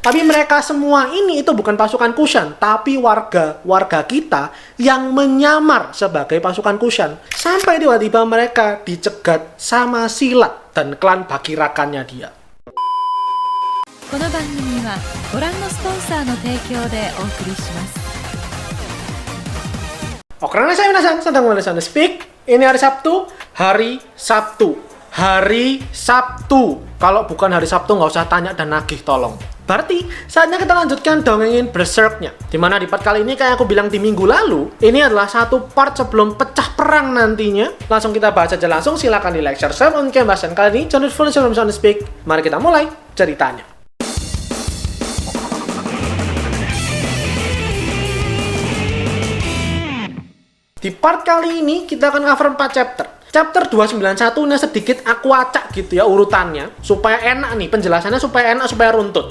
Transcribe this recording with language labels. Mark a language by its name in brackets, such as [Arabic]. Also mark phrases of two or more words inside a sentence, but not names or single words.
[Indonesian] Tapi mereka semua ini itu bukan pasukan Kushan, tapi warga kita yang menyamar sebagai pasukan Kushan. Sampai tiba-tiba mereka dicegat sama Silat dan klan Bakirakannya dia. [Japanese] この番組はご覧のスポンサーの提供でお送りします。 [Indonesian] Oke, saya minasan, sedang minasan speak. Ini hari Sabtu. Hari Sabtu. Kalau bukan hari Sabtu nggak usah tanya dan nagih, tolong. Berarti saatnya kita lanjutkan dongengin Berserk-nya. Dimana di part kali ini kayak aku bilang di minggu lalu, ini adalah satu part sebelum pecah perang nantinya. Langsung kita bahas aja langsung. Silakan di [English] like, share, [Indonesian] on pembahasan kali ini. Jangan lupa follow channel Speak. Mari kita mulai ceritanya. Di part kali ini kita akan cover 4 chapter. Chapter 291 ini sedikit aku acak gitu ya urutannya, supaya enak nih penjelasannya, supaya enak, supaya runtut.